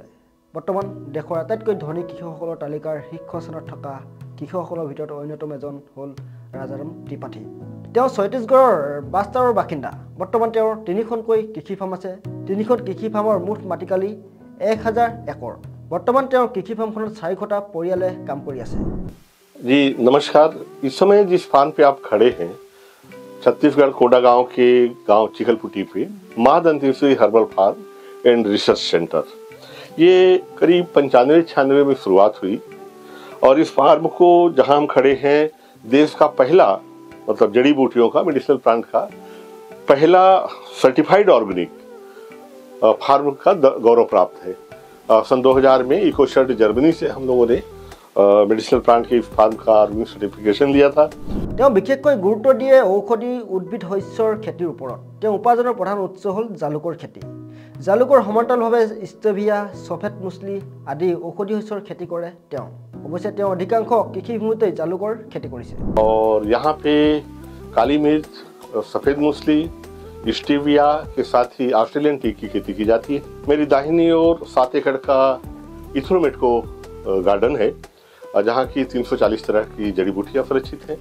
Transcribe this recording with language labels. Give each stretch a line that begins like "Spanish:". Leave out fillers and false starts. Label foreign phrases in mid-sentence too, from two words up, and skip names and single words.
Assamese: বৰ্তমান দেশৰ আটাইতকৈ ধনী কৃষকসকলৰ তালিকাৰ শীৰ্ষ স্থানত থকা কৃষকসকলৰ ভিতৰত অন্যতম এজন হ'ল ৰাজাৰাম ত্ৰিপাঠী। তেওঁ ছত্তীশগড়ৰ বাষ্টাৰৰ বাসিন্দা। বৰ্তমান তেওঁৰ 3খনকৈ কৃষি ফাৰ্ম আছে। 3খন কৃষি ফাৰ্মৰ মুঠ মাটিকালি 1000 একৰ। বৰ্তমান তেওঁৰ কৃষি ফাৰ্মখনত 400টা পৰিয়ালে কাম কৰি আছে।
Hindi: जी नमस्कार। इस समय जिस फार्म पे आप खड़े हैं, छत्तीसगढ़ कोडा गांव के गांव चिखलपुटी पे माँ दंतेश्वरी हर्बल फार्म एंड रिसर्च सेंटर, ये करीब 95-96 में शुरुआत हुई। और इस फार्म को जहां हम खड़े हैं, देश का पहला मतलब जड़ी बूटियों का
English: medicinal plant
Hindi: का पहला
English: certified organic farm
Hindi: का गौरव प्राप्त है। सन 2000 में इकोशर्ट जर्मनी से हम लोगों ने
English: medicinal plant
Hindi: के फार्म का
English: organic certification
Hindi: लिया था।
Assamese: তেওঁ বিশেষকৈ গুৰুত্ব দিয়ে ঔষধি উদ্ভিদ শস্যৰ খেতিৰ ওপৰত। তেওঁ উপাৰ্জনৰ প্ৰধান উৎস হ'ল জালুকৰ খেতি। জালুকৰ সমান্তৰালভাৱে ষ্টেভিয়া, সফেদ মুছলি আদি ঔষধি শস্যৰ খেতি কৰে তেওঁ। অৱশ্যে তেওঁ অধিকাংশ কৃষিভূমিতে জালুকৰ খেতি কৰিছে।
Hindi: और यहाँ पे काली मिर्च, सफेद मूसली, स्टीविया के साथ ही
English: Australian tea
Hindi: की खेती की जाती है। मेरी दाहिनी ओर 7 एकड़ का इथ्रोमेटको गार्डन है, जहाँ की 340 तरह की जड़ी बूटियाँ सुरक्षित हैं।